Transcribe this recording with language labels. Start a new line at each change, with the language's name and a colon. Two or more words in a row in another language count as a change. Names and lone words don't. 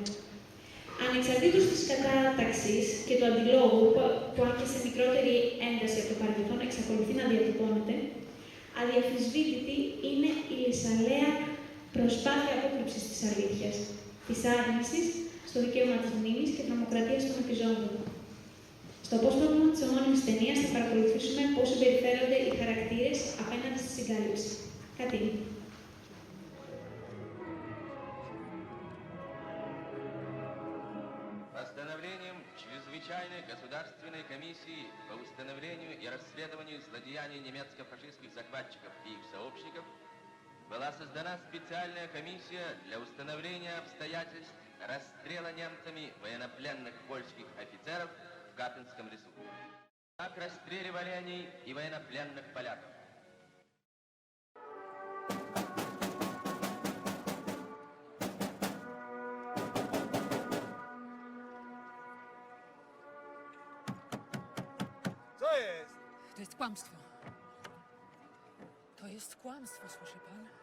Greek: Ανεξαρτήτως της κατάταξης και του αντιλόγου, που αν και σε μικρότερη ένταση από το παρελθόν εξακολουθεί να διατυπώνεται, αδιαφυσβήτητη είναι η λυσαλέα προσπάθεια απόκρυψης της αλήθειας, της άρνησης στο δικαίωμα της μνήμης και τρομοκρατίας των επιζώντων. Στο απόσπασμα της ομώνυμης ταινίας θα παρακολουθήσουμε πώς συμπεριφέρονται οι χαρακτήρες απέναντι στη συγκάλυψη. Κατίν.
Russian: Постановлением Чрезвычайной государственной комиссии по установлению и расследованию злодеяний немецко-фашистских захватчиков и их сообщников была создана специальная комиссия для установления обстоятельств расстрела немцами военнопленных польских офицеров в Катынском лесу. Так расстреливали они и военнопленных поляков.
Polish: Co jest? To jest kłamstwo. To jest kłamstwo, słyszy pan?